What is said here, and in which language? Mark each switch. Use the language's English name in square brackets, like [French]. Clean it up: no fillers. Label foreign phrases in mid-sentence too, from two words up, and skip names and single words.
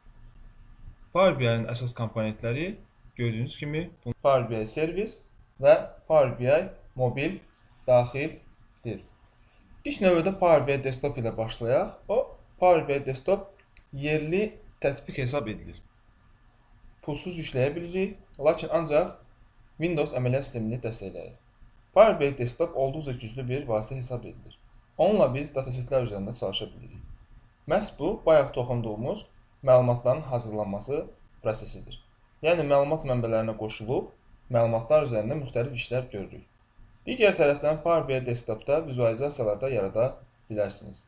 [Azerbaijani] Power BI-nin əsas komponentləri gördüyünüz kimi Power BI servis və Power BI mobil daxildir. İlk növbədə Power BI desktop ilə başlayaq. O, Power BI desktop yerli tətbiq hesab edilir. Pulsuz yükləyə bilirik, lakin ancaq Windows əməliyyat sistemini dəstəkləyir. Power BI desktop olduqca güclü bir vasitə hesab edilir. Onunla biz datasetlər üzərində çalışa bilirik. Məhz bu, bayaq toxunduğumuz məlumatların hazırlanması prosesidir. Yəni, məlumat mənbələrinə qoşulub, məlumatlar üzərində müxtəlif işlər görürük. Digər tərəfdən Power BI desktopda vizualizasiyalar da yarada bilərsiniz.